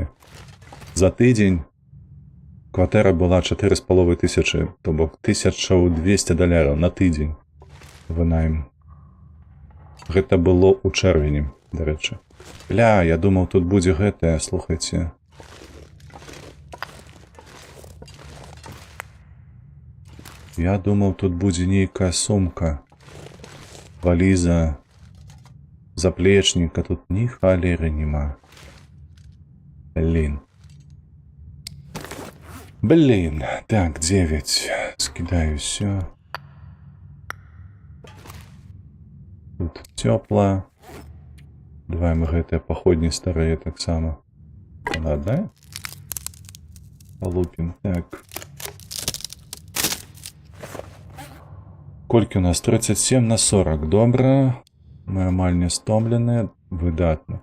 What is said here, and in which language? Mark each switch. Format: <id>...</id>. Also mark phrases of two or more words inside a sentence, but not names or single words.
<be>За тыдзень кватэра была 4500, то бок 1200 даляраў на тыдзень вынаем. Гэта было ў чэрвені, дарэчы. Ля, я думаў, тут будзе гэтае, слухайце. Я думаў, тут будзе нейкая сумка, валіза, заплечніка, тут ні халеры нема.</be> <ru>Блин, так, 9. Скидаю все. Тут тепло.</ru> <be>Давай мы гэтыя паходні старыя таксама.</be> <ru>Ладно. Полупім. Так.</ru> <be>Колькі у нас? 37/40. Добра. Мы амаль не стомленыя. Выдатна.</be>